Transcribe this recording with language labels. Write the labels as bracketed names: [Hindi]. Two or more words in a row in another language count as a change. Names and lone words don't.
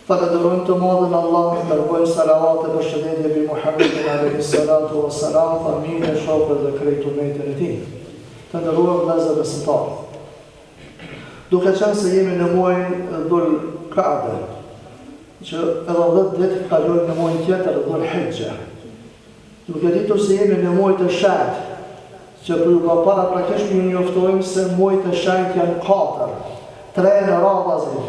[Albanian] Falenderojmë të madhin Allah, dërgojmë salavat e përshëndetje bi Muhammedin [Arabic] عليه الصلاة والسلام, [Albanian] familje, shokët dhe krejt umetin e tij. Të nderuar vëllezër besimtarë. Duke qenë se jemi në muajin Dhul Qa'da, që edhe 10 ditë kalojmë në muajin tjetër Dhul Hijja. Duke ditur se jemi në muajt e shenjtë, që për para praktikisht ju njoftojmë se muajt e shenjtë janë 4, 3 në radhë.